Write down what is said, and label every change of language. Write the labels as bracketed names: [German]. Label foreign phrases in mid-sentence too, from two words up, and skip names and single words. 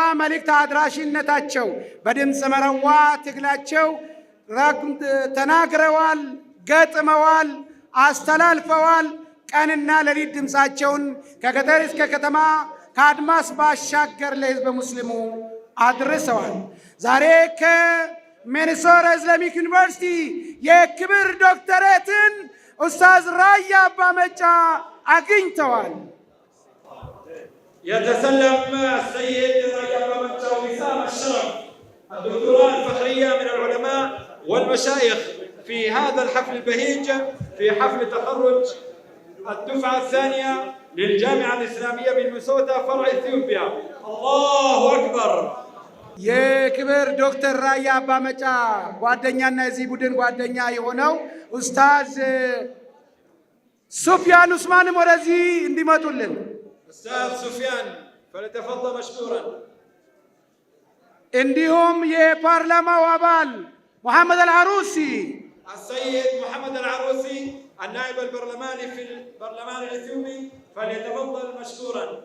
[Amharic] መልእክት አድራሽነታቸው በድምፅ መረዋ ትግላቸው ተናግረዋል፣ ገጥመዋል፣ አስተላልፈዋል። ቀንና ሌሊት ድምፃቸውን ከገጠር እስከ ከተማ ከአድማስ ባሻገር ለሕዝበ ሙስሊሙ አድርሰዋል። ዛሬ ከሚኒሶታ ኢስላሚክ ዩኒቨርሲቲ የክብር ዶክተሬትን ኡስታዝ ራያ አባ መጫ አግኝተዋል። [Arabic] يتسلم السيد رايا أبا مجا وسام الشرف الدكتوراه الفخرية من العلماء والمشايخ في هذا الحفل البهيج، في حفل تخرج الدفعة الثانية للجامعة الإسلامية بمينيسوتا فرع إثيوبيا. الله أكبر! [Amharic] የክብር ዶክተር ራያ አባ መጫ ጓደኛና የዚህ ቡድን ጓደኛ የሆነው ኡስታዝ ሱፊያን ኡስማንም ወደዚህ እንዲመጡልን [Arabic] أستاذ سفيان فليتفضل مشكورا. [Amharic] እንዲሁም የፓርላማው አባል محمد العروسي [Arabic] السيد محمد العروسي النائب البرلماني في البرلمان الإثيوبي فليتفضل مشكورا.